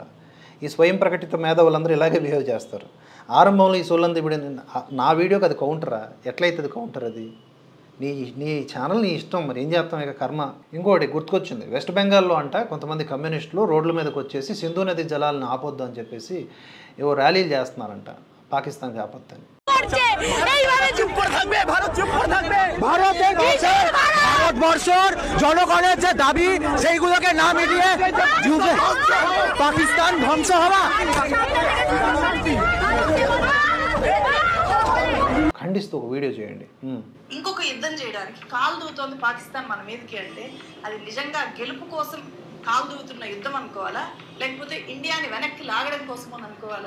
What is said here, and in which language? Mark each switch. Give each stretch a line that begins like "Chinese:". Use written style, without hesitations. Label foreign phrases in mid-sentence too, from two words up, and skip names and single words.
Telugu: ఈ స్వయం ప్రకటిత మేధావులందరూ ఇలాగే బిహేవ్ చేస్తారు. ఆరంభంలో ఈ సోళ్ళంతా ఇప్పుడు నా వీడియోకి అది కౌంటరా, ఎట్లయితుంది కౌంటర్? అది నీ ఛానల్ నీ ఇష్టం, మరి ఏం చేస్తాం, ఇక కర్మ. ఇంకోటి గుర్తుకొచ్చింది, వెస్ట్ బెంగాల్లో అంట కొంతమంది కమ్యూనిస్టులు రోడ్ల మీదకి వచ్చేసి సింధు నది జలాలను ఆపొద్దు అని చెప్పేసి ఏవో ర్యాలీలు చేస్తున్నారంట, పాకిస్తాన్కి ఆపొద్దని.
Bangla: ভারতবর্ষের জনগণের যে দাবি সেইগুলোকে না মিটিয়ে পাকিস্তান ধ্বংস হওয়া
Telugu: ఖండిస్తూ ఒక వీడియో చేయండి. ఇంకొక యుద్ధం చేయడానికి కాలు దూతోంది పాకిస్తాన్ మన మీదకి అంటే అది నిజంగా గెలుపు కోసం కాలు దూతున్న యుద్ధం అనుకోవాలా, లేకపోతే ఇండియాని వెనక్కి లాగడం కోసం అని అనుకోవాలా?